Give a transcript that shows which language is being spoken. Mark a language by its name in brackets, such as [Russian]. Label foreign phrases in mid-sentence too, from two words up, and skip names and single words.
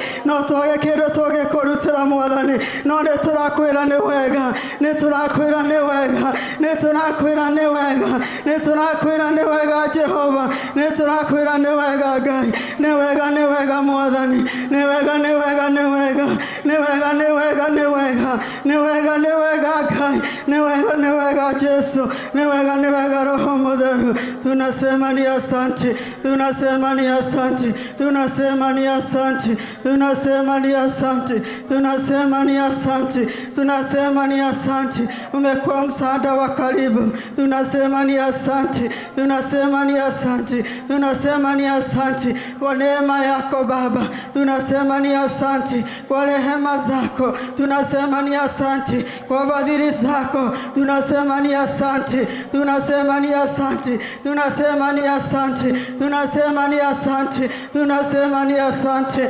[Kikuyu] No twage kĩndũ tũngĩkũrutĩra Mwathani, no nĩ tũrakwĩra nĩ wega, nĩ tũrakwĩra nĩ wega, nĩ tũrakwĩra nĩ wega, nĩ tũrakwĩra nĩ wega Jehova, nĩ tũrakwĩra nĩ wega Ngai, nĩ wega nĩ wega Mwathani, nĩ wega nĩ wega nĩ wega, nĩ wega nĩ wega nĩ wega, nĩ wega nĩ wega Ngai, nĩ wega nĩ wega Jesu, nĩ wega nĩ wega Roho Mũtheru. [Swahili] Tunasema ni asante, tunasema ni asante, tunasema ni asante, tunasema ni asante, tunasema ni asante, tunasema ni asante. Umekuwa msaada wa karibu, tunasema ni asante, tunasema ni asante, tunasema ni asante kwa neema yako Baba, tunasema ni asante kwa rehema zako, tunasema ni asante kwa fadhili zako, tunasema ni asante, tunasema ni asante, tunasema ni asante, tunasema ni asante, tunasema ni asante.